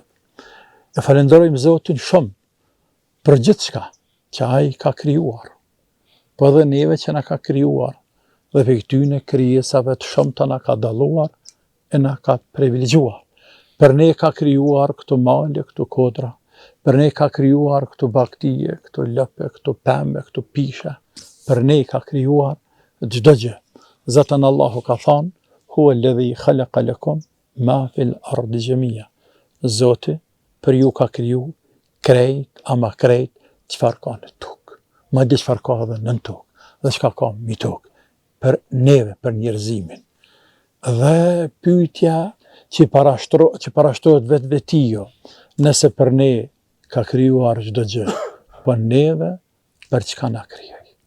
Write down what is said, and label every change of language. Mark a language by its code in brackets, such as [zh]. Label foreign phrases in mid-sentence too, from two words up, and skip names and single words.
[sq] E falenderojmë Zotin shumë për gjithçka që ai ka krijuar, po edhe neve që na ka krijuar, dhe për këtyne krijesave të shumta na ka dalluar e na ka privilegjuar. Për ne ka krijuar këto male, këto kodra, për ne ka krijuar këto baktije, këto lëpe, këto pemë, këto pisha, për ne ka krijuar çdo gjë. Zotën Allahu ka thonë, [ar] هو الذي خلق لكم ما في الأرض جميعا. [sq] Zoti për ju ka kriju krejt, ama krejt çfarë ka në tokë. Madje çfarë ka edhe nën tokë, dhe çka ka mbi tokë, për neve, për njerëzimin. Dhe pyetja që parashtrohet vetvetijo, nëse për ne ka krijuar çdo gjë, po neve për çka na krijoi.